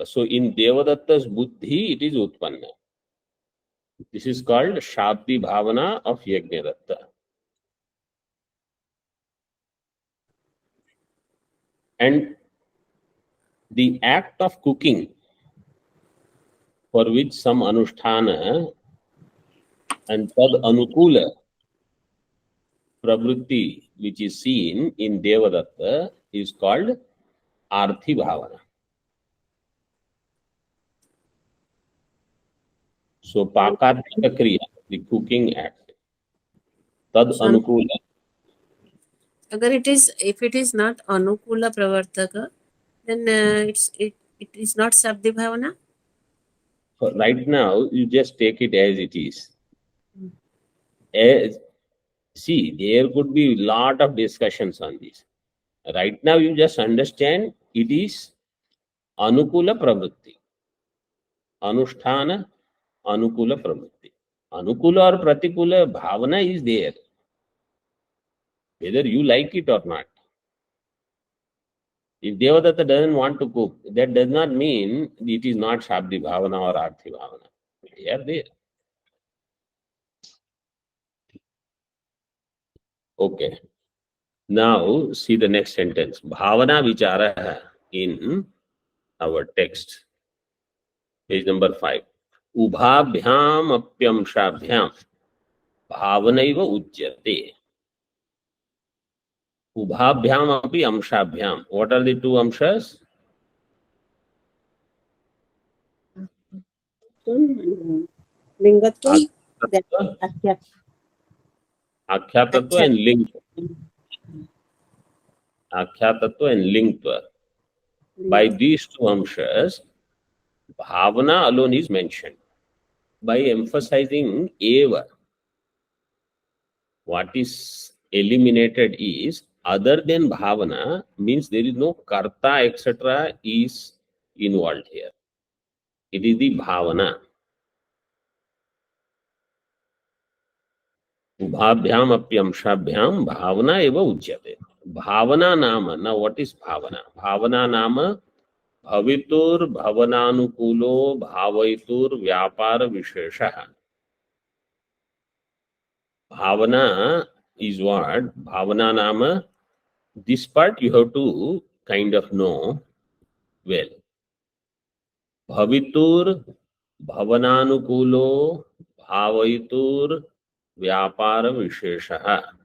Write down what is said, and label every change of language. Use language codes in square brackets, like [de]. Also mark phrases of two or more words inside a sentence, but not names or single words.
[en] So in Devadatta's buddhi, it is utpanna. This is called [sa] Shabdi Bhavana [en] of Yajnadatta. And the act of cooking, for which some anusthana and [sa] tad anukula pravritti, [en] which is seen in Devadatta, is called [sa] Arthi Bhavana. [en] So [sa] Pakarthika Kriya, [en] the cooking act, [sa] tad anukula. [en] Agar if it is not [sa] anukula pravartaka, [en] then it is not [sa] sabdi bhavana. [en] Right now, you just take it as it is. As, see, there could be a lot of discussions on this. Right now, you just understand it is [sa] anukula pravritti. Anusthana anukula pravritti. [en] Anukula or [sa] pratikula bhavana [en] is there, whether you like it or not. If Devadatta doesn't want to cook, that does not mean it is not [sa] Shabdi Bhavana [en] or [sa] Arthi Bhavana. [en] They are there. Okay. Now see the next sentence. [sa] Bhavana vichara [en] in our text. Page number 5. [sa] Ubhabhyam apyamshabhyam bhavanaiva ujyate. Ubhabhyam api amshabhyam. [en] What are the two amshas? Lingatvam, Akhyatattva and lingtva. Akhyatattva and lingtva. By these two amshas, bhavana alone is mentioned. By emphasizing eva, what is eliminated is other than bhavana, means there is no karta, etc. is involved here. It is the bhavana. [sa] Ubhabhyam apyamshabhyam bhavana eva ujyate. Bhavana nama. [en] Now what is bhavana? [sa] Bhavana nama bhavitur bhavananukulo bhavaitur vyapara visheshaha. [en] Bhavana is what? [sa] Bhavana nama. [en] This part you have to kind of know well. [sa] Bhavitur bhavananukulo bhavaitur vyapara visheshaha.